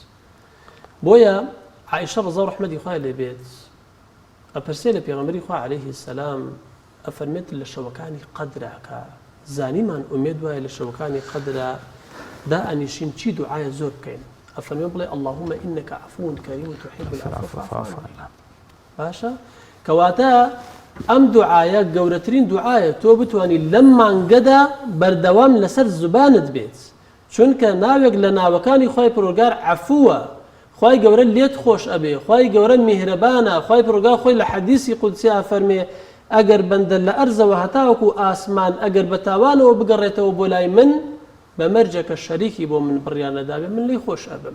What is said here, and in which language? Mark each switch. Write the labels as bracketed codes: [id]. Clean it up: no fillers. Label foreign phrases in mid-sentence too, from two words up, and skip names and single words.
[ckb] بۆیە عائیشە ڕەزا ڕەحمەتی خوای لێ بێت ئەپرسێ لە پێغەمبەری خوا عەلەیهی سەلام ئەفەرمێت لە شەوەکانی قەدرا کە زانیمان ئومێد وایە لە شەوەکانی قەدرا دائەنیشین چی دوعایە زۆر بکەین. ئەفەرمێ بڵێ [ar] اللهم إنك عفو كريم تحب العفو فاعف عنا. [ckb] باشە کەواتە ئەم دوعایە گەورەترین دوعایە تۆ بتوانی لەم مانگەدا بەردەوام لەسەر زوبانت بێت چونکە ناوێک لە ناوەکانی خوای پەروەردگار عەفووە خوای گەورە لێت خۆش ئەبێ خوای گەورە میهرەبانە خوای پەروەردگار خۆی لە حەدیسی قودسیە فەرمێ ئەگەر بەندە لە ئەرزەوە هەتاوەکو ئاسمان ئەگەر بە تاوانەوە بگەڕێتەوە بۆ لای من بە مەرجەکە شەریکی بۆ من بڕیانەدابێ من لی خۆش ئەبم.